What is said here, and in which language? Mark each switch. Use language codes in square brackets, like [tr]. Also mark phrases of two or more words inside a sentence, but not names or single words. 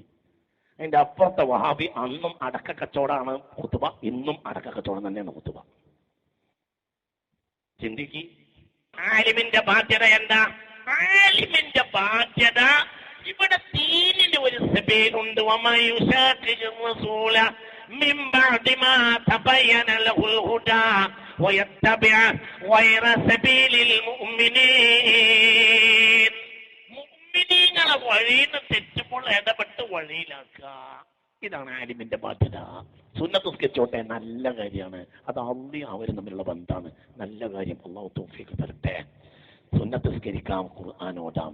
[ml] അതിന്റെ അപ്പുറത്തെ വഹാബി അന്നും അടക്ക കച്ചവടമാണ് ഖുതുബ, ഇന്നും അടക്ക കച്ചവടം തന്നെയാണ് ഖുതുബ. ചിന്തിക്ക്. ആലിമിന്റെ ബാധ്യത എന്താ? ആലിമിന്റെ ബാധ്യത ഇവിടെ ദീനിന്റെ ഒരു സബീലുണ്ട്. [ar] من بعد ما تبين له الهدى ويتبع غير سبيل المؤمنين. [ml] മുഅ്മിനീങ്ങളെ വഴിയിൽ നിന്ന് തെറ്റുമ്പോൾ ഇടപെട്ട് വഴിയിലാക്കുക. ഇതാണ് ആലിമിന്റെ ബാധ്യത. സുന്നത്ത് നിസ്കരിച്ചോട്ടെ, നല്ല കാര്യമാണ്. അത് അള്ളയും അവരും തമ്മിലുള്ള ബന്ധമാണ്. നല്ല കാര്യം. അല്ലാഹു തൗഫീഖ് തരട്ടെ. സുന്നത്ത് നിസ്കരിക്കാം, ഖുർആൻ ഓതാം.